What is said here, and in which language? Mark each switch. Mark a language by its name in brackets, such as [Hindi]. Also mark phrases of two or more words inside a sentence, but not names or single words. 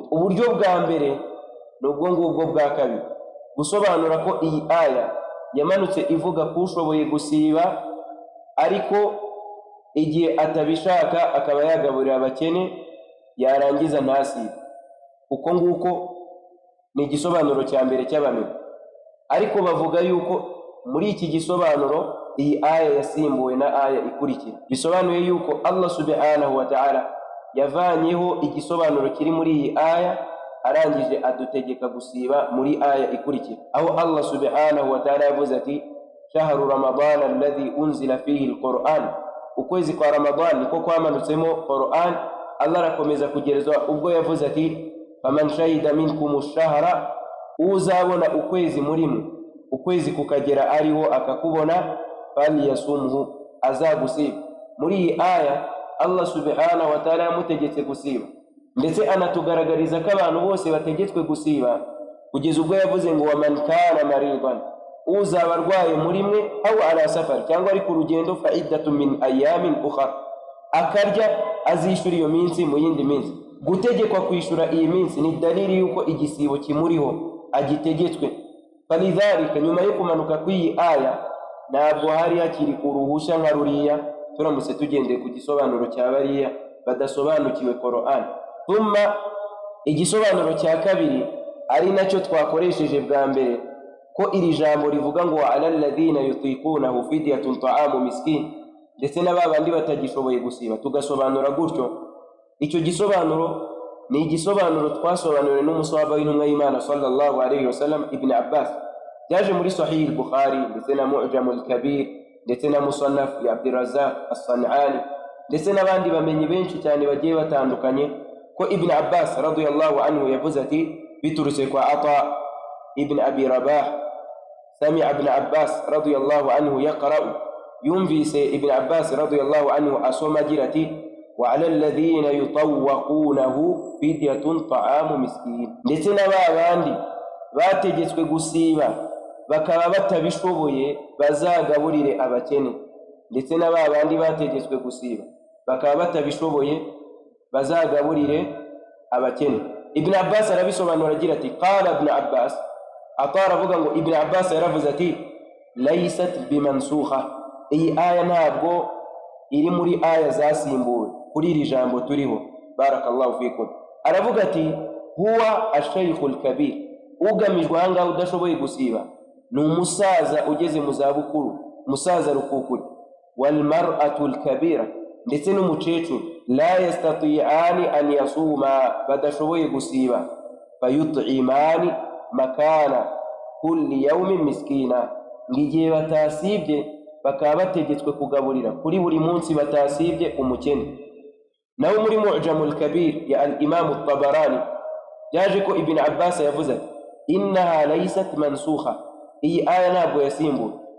[Kinyarwanda] Uburyo bwa mbere nubwo ngubwo bwa kabiri, gusobanura ko iyi aya yamanutse ivuga ko ushoboye gusiba ariko igihe atabishaka akaba yagaburira abakene, yarangiza ntasibe. Uko nguko ni igisobanuro cya mbere cy'abamenyi. Ariko bavuga yuko muri iki gisobanuro iyi aya yasimbuwe na aya ikurikira, bisobanuye yuko Allah [Arabic] سبحانه وتعالى [Kinyarwanda] yavanyeho igisobanuro kiri muri iyi aya, arangije adutegeka gusiba muri aya ikurikira, aho Allah [Arabic] سبحانه وتعالى [Kinyarwanda] yavuze ati [Arabic] شهر رمضان الذي أنزل فيه القرآن, [Kinyarwanda] ukwezi kwa Ramadani niko kwamanutsemo Quran. Allah arakomeza kugereza ubwo yavuze ati [Arabic] فمن شهد منكم الشهر, [Kinyarwanda] uzabona ukwezi murimo, ukwezi kukagera ariho akakubona, falyasumhu, azagusiba. Muri iyi aya Allah [Arabic] سبحانه وتعالى [Kinyarwanda] yamutegetse gusiba, ndetse anatugaragariza ko abantu bose bategetswe gusiba, kugeza ubwo yavuze ngo [Arabic] ومن كان مريضا, [Kinyarwanda] uzaba arwaye muri mwe, [Arabic] أو على سفر, [Kinyarwanda] cyangwa ari ku rugendo, [Arabic] فعدة من أيام أخر, [Kinyarwanda] akarya azishura iyo minsi mu yindi minsi. Gutegekwa kwishura iyi minsi ni dalili yuko igisibo kimuriho agitegetswe. Falidhalika, nyuma yo kumanuka kw'iyi aya ntabwo hari hakiri uruhushya nka ruriya turamutse tugendeye ku gisobanuro cya bariya badasobanukiwe Qur'an. Thumma igisobanuro cya kabiri ari nacyo twakoresheje bwa mbere, ko iri jambo rivuga ngo [Arabic] وعلى الذين يطيقونه فدية طعام مسكين, [Kinyarwanda] ndetse n'abandi batagishoboye gusiba, tugasobanura gutyo. Icyo gisobanuro ni igisobanuro twasobanuriwe n'umusahaba w'intumwa y'Imana [Arabic] صلى الله عليه وسلم [Kinyarwanda] Ibn Abbas, byaje muri Sahih al-Bukhari ndetse na Mu'jam al-Kabir ndetse na Musannaf ya Abdurrazzaq as-San'ani ndetse n'abandi bamenyi benshi cyane bagiye batandukanye, ko Ibn Abbas [Arabic] رضي الله عنه [Kinyarwanda] yavuze ati biturutse kwa Ata ibn Abi Rabah, [Arabic] سمع ابن عباس رضي الله عنه يقرأ, [Kinyarwanda] yumvise Ibn Abbas [Arabic] رضي الله عنه [Kinyarwanda] asoma agira ati [Arabic] وعلى الذين يطوقونه فدية طعام مسكين, [Kinyarwanda] ndetse n'abandi bategetswe gusiba bakaba batabishoboye bazagaburire abakene, ndetse na ba bandi bategetswe gusiba bakaba batabishoboye bazagaburire abakene. Ibn Abbas arabisobanura agira ati qala Ibn Abbas, atara avuga ngo Ibn Abbas yaravuze ati [Arabic] ليست بمنسوخة, [Kinyarwanda] iyi aya ntabwo iri muri aya zasimbuwe kuri iri jambo turiho. [Arabic] بارك الله فيكم. [Kinyarwanda] Aravuga ati [Arabic] هو الشيخ الكبير, [Kinyarwanda] ugamijwe ahangaha udashoboye gusiba ni umusaza ugeze mu zabukuru, umusaza rukukuri. [Arabic] والمرأة الكبيرة, [Kinyarwanda] ndetse n'umucecuru [Arabic] لا يستطيعان أن يصوما, [Kinyarwanda] badashoboye gusiba. [Arabic] فيطعمان مكان كل يوم مسكينا, [Kinyarwanda] ngigiye batasibye bakaba bategetswe kugaburira kuri buri munsi batasibye umukene. Nawe muri Mu'jamul Kabir ya al-Imam at-Tabarani yaje ko Ibn Abbas yavuze [Arabic] إنها ليست منسوخة, [Kinyarwanda] iyi aya ntabwo yasimbuwe.